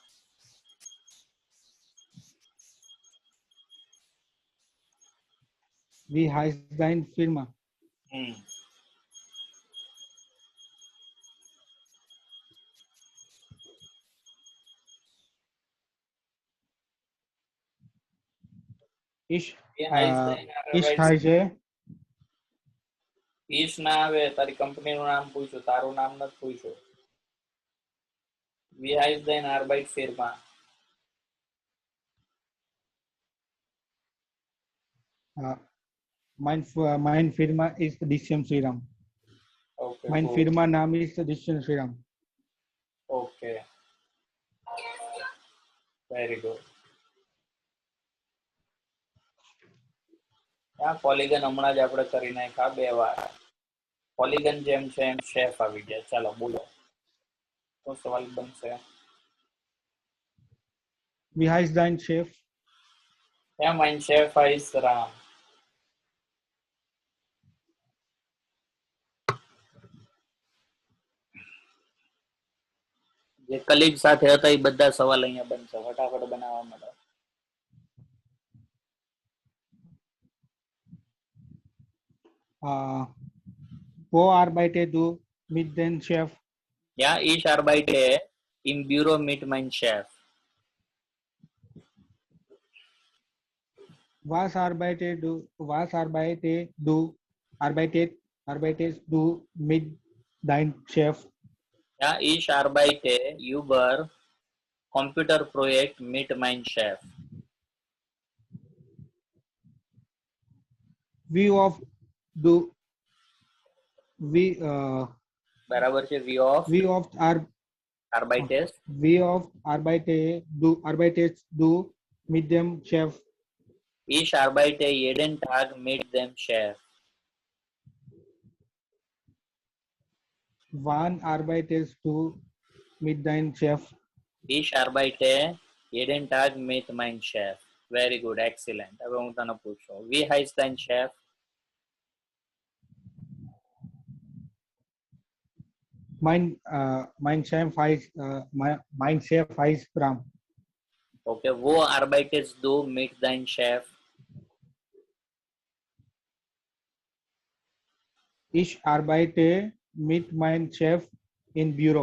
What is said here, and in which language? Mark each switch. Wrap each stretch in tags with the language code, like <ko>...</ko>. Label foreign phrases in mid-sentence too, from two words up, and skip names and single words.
<de>Wie heißt deine Firma? Wie heißt deine ich heiße</de> <gu>ઈશ ના આવે, તારી કંપનીનું નામ પૂછ્યું, તારું નામ નથી પૂછ્યું.</gu> <de>Wie heißt deine Arbeitsfirma? mein Firma ist Disham Sriram. Okay, mein cool. Firma Name ist Disham Sriram.</de> <en>Okay. Very good.</en> <gu>આ પોલીગન હમણાં જ આપણે કરી નાખ્યા 2 વાર. પોલીગન જેમ છે એમ શેફ આવી ગયા. ચાલો બોલો, શું સવાલ બનશે?</gu> <de>Wie heißt dein Chef? Ja, mein Chef heißt Ram.</de> <gu>જે કલીગ સાથે હતા એ બધા સવાલ અહીંયા બનશે. ફટાફટ બનાવવા માંડો.</gu> <de>Wo arbeitest du mit dem Chef? Ja, ich arbeite im Büro mit meinem Chef. Was arbeitest du mit deinem Chef? Ja, ich arbeite über Computerprojekt mit meinem Chef. Wie oft</de> <gu>બરાબર છે.</gu> <de>wie oft arbeitest du mit dem Chef? Ich arbeite jeden Tag mit dem Chef. Wann arbeitest du mit deinem Chef? Ich arbeite jeden Tag mit meinem Chef.</de> <en>Very good, excellent.</en> <gu>હવે હું તને પૂછું,</gu> <de>wie heißt dein Chef? Mein Chef heißt Ram. Okay, wo arbeitet du mit deinem Chef? Ich arbeite mit meinem Chef im Büro.</de>